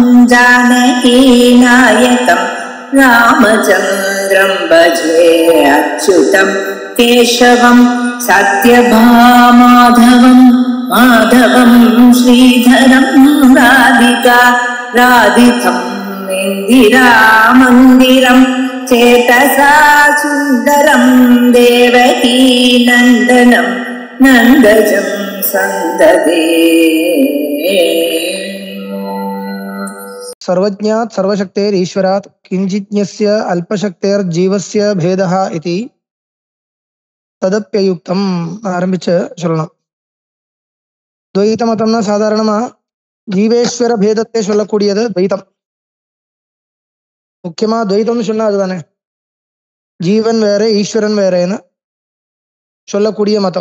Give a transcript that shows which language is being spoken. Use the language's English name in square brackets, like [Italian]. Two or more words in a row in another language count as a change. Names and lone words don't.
[Sanskrit] जानकीनायकं रामचन्द्रं भजे अच्युतं केशवं सत्यभामाधवं माधवं श्रीधरं राधितं इन्दिरामन्दिरं चेतसा सुन्दरं देवकी नन्दनं नन्दजं सन्ददे। सर्वज्ञात् सर्वशक्तेर् ईश्वरात् किञ्चिज्ञस्य अल्पशक्तेर्जीवस्य भेदः इति तदप्ययुक्तम् [Tamil] ஆரம்பிச்சு சொல்லணும். துவைத மதம்னா சாதாரணமா ஜீவேஸ்வர பேதத்தை சொல்லக்கூடியது துவைதம். முக்கியமா துவைதம்னு சொன்னா அதுதானே, ஜீவன் வேற ஈஸ்வரன் வேறேன்னு சொல்லக்கூடிய மதம்.